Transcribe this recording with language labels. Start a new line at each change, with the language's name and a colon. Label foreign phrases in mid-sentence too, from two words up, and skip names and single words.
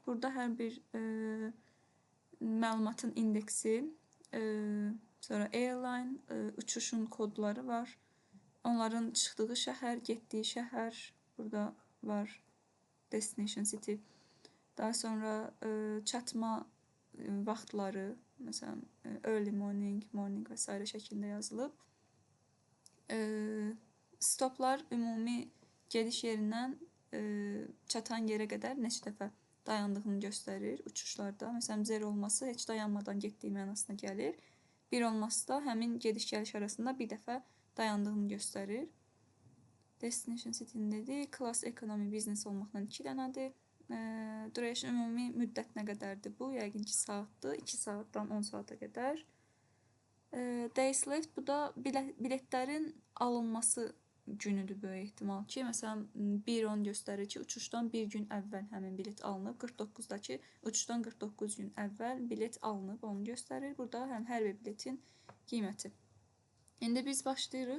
Azerbaijani: Burada hər bir məlumatın indeksi, sonra airline, uçuşun kodları var. Onların çıxdığı şəhər, getdiyi şəhər burada var.
English: Destination city.
Azerbaijani: Daha sonra çatma vaxtları, məsələn,
English: early morning, morning və s.
Azerbaijani: şəklində yazılıb. Stoplar ümumi gediş yerindən çatan yerə qədər neçə dəfə dayandığını göstərir uçuşlarda. Məsələn, 0 olması heç dayanmadan getdiyi mənasına gəlir. 1 olması da həmin gediş-gəliş arasında bir dəfə dayandığını göstərir.
English: Destination city-
Azerbaijani: nin dedi,
English: class economy business
Azerbaijani: olmaqla 2 dənədir. Duration ümumi müddət nə qədərdir bu? Yəqin ki, saatdır. 2 saatdan 10 saata qədər.
English: Days left,
Azerbaijani: bu da biletlərin alınması günüdür böyük ehtimal ki. Məsələn, 1.10 göstərir ki, uçuşdan bir gün əvvəl həmin bilet alınıb. 49-dakı uçuşdan 49 gün əvvəl bilet alınıb, onu göstərir. Burada hər bir biletin qiyməti. İndi biz başlayırıq.